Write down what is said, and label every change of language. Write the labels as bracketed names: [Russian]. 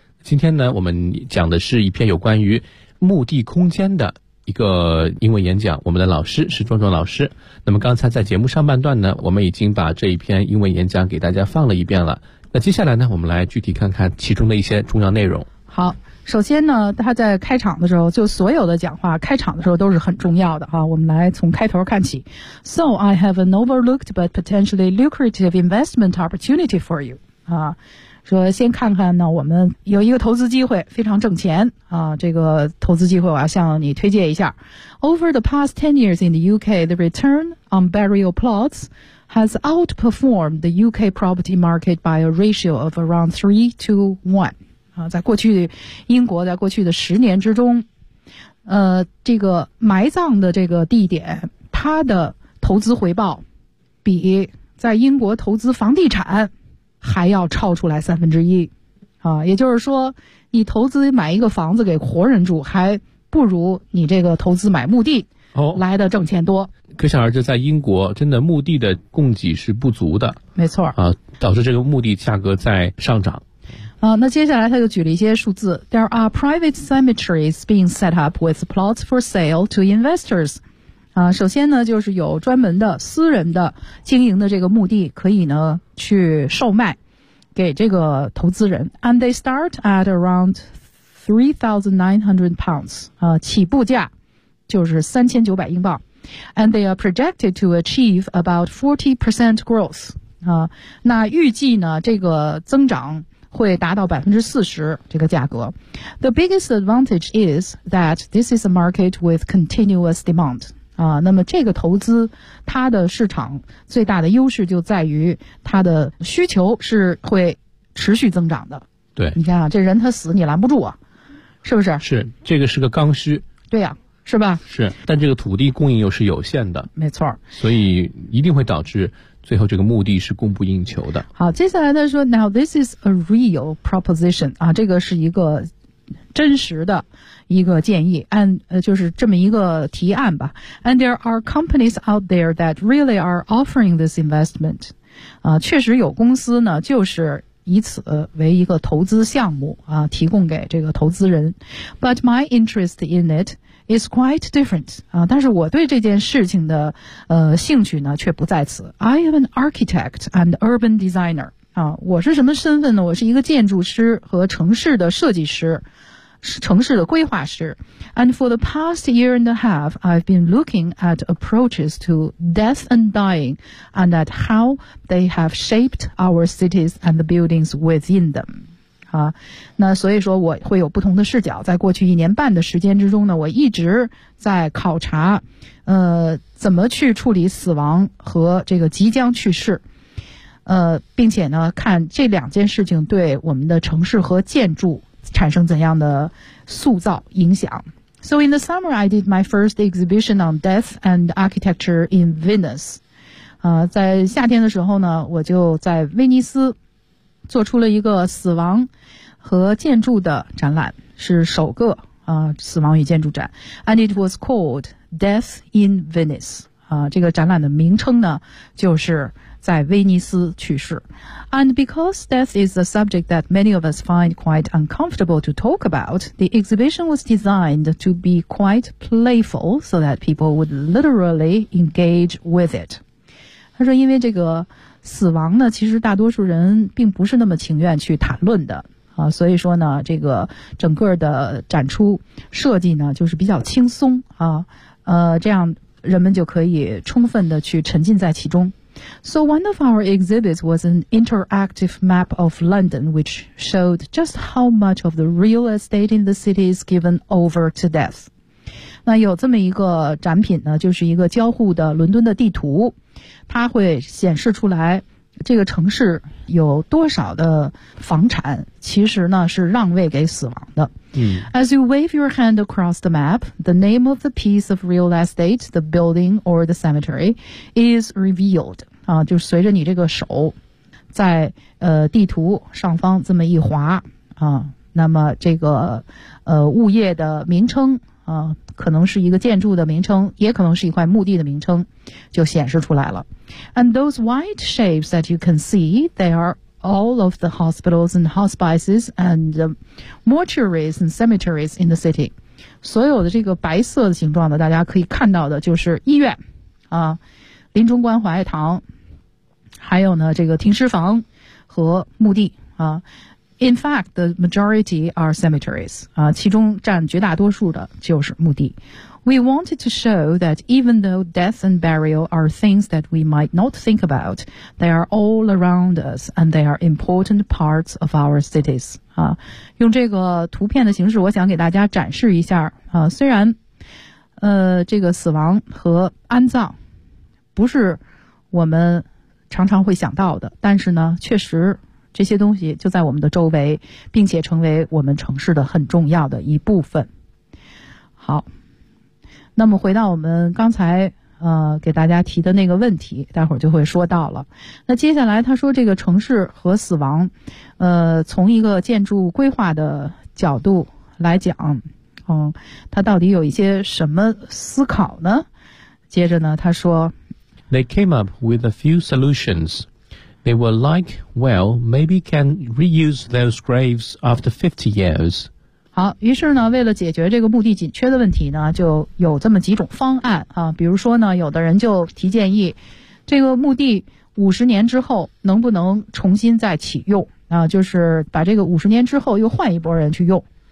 [Chinese] 今天呢，我们讲的是一篇有关于墓地空间的一个英文演讲，我们的老师是壮壮老师。那么刚才在节目上半段呢，我们已经把这一篇英文演讲给大家放了一遍了。那接下来呢，我们来具体看看其中的一些重要内容。好，首先呢，他在开场的时候，就所有的讲话开场的时候都是很重要的啊。我们来从开头看起。 [English] So I have an overlooked but potentially lucrative investment opportunity for you 啊。 [Chinese] 说先看看呢，我们有一个投资机会，非常挣钱啊。这个投资机会我要向你推荐一下。 [English] Over the past 10 years in the UK, the return on burial plots has outperformed the UK property market by a ratio of around 3-1. [Chinese] 啊，在过去英国在过去的十年之中，这个埋葬的这个地点，它的投资回报比在英国投资房地产还要超出来三分之一啊。也就是说，你投资买一个房子给活人住，还不如你这个投资买墓地来的挣钱多。哦，可想而知，在英国真的墓地的供给是不足的，没错啊，导致这个墓地价格在上涨。那接下来他就举了一些数字。 [English] There are private cemeteries being set up with plots for sale to investors. [Chinese] 首先呢，就是有专门的私人的经营的这个墓地可以呢去售卖给这个投资人。 [English] And they start at around £3,900. [Chinese] 起步价就是3900英镑。 [English] And they are projected to achieve about 40% growth. [Chinese] 那预计呢这个增长会达到40%这个价格。 [English] The biggest advantage is that this is a market with continuous demand. [Chinese] 那么这个投资它的市场最大的优势就在于它的需求是会持续增长的。对。你看啊，这人他死你拦不住啊。是不是？是，这个是个刚需。对啊，是吧？是，但这个土地供应又是有限的。没错。所以一定会导致最后这个目的是供不应求的。好，接下来他说 [English] Now this is a real proposition [Chinese] 啊，这个是一个真实的一个建议 and, 就是这么一个提案吧。 [English] And there are companies out there that really are offering this investment [Chinese] 啊，确实有公司呢就是以此为一个投资项目啊，提供给这个投资人。 [English] But my interest in itIs quite different. [Chinese] 但是我对这件事情的兴趣呢却不在此。 [English] I am an architect and urban designer. [Chinese] 我是什么身份呢？我是一个建筑师和城市的设计师，城市的规划师。 [English] And for the past year and a half, I've been looking at approaches to death and dying and at how they have shaped our cities and the buildings within them. [Chinese] 那所以说我会有不同的视角，在过去一年半的时间之中呢，我一直在考察怎么去处理死亡和这个即将去世，并且呢看这两件事情对我们的城市和建筑产生怎样的塑造影响。 [English] So in the summer I did my first exhibition on death and architecture in Venice. [Chinese] 在夏天的时候呢，我就在威尼斯做出了一个死亡和建筑的展览，是首个死亡与建筑展。 [English] And it was called Death in Venice. [Chinese] 这个展览的名称呢就是在威尼斯去世。 [English] And because death is a subject that many of us find quite uncomfortable to talk about, the exhibition was designed to be quite playful so that people would literally engage with it. [Chinese] 他说因为这个死亡呢其实大多数人并不是那么情愿去谈论的啊，所以说呢这个整个的展出设计呢就是比较轻松啊，这样人们就可以充分的去沉浸在其中。 [English] So one of our exhibits was an interactive map of London which showed just how much of the real estate in the city is given over to death. [Chinese] 那有这么一个展品呢，就是一个交互的伦敦的地图，它会显示出来这个城市有多少的房产其实呢是让位给死亡的。 [English] As you wave your hand across the map, the name of the piece of real estate, the building or the cemetery is revealed. [Chinese] 就随着你这个手在地图上方这么一滑那么这个物业的名称可能是一个建筑的名称，也可能是一块墓地的名称，就显示出来了。 [English] And those white shapes that you can see, they are all of the hospitals and hospices and mortuaries and cemeteries in the city. [Chinese] 所有的这个白色的形状的，大家可以看到的就是医院，临终关怀堂，还有呢这个停尸房和墓地 [English] In fact, the majority are cemeteries. [Chinese] 其中占绝大多数的就是墓地。 [English] We wanted to show that even though death and burial are things that we might not think about, they are all around us and they are important parts of our cities. [Chinese] 用这个图片的形式我想给大家展示一下。虽然这个死亡和安葬不是我们常常会想到的，但是呢确实这些东西就在我们的周围，并且成为我们城市的很重要的一部分。好，那么回到我们刚才给大家提的那个问题，待会儿就会说到了。那接下来他说这个城市和死亡，从一个建筑规划的角度来讲，他到底有一些什么思考呢？接着呢他说 [English] They came up with a few solutions. They were like, well, maybe can reuse those graves after 50 years. [Chinese] 好，于是呢为了解决这个墓地紧缺的问题呢，就有这么几种方案啊。比如说呢，有的人就提建议这个墓地50年之后能不能重新再启用啊，就是把这个50年之后又换一波人去用。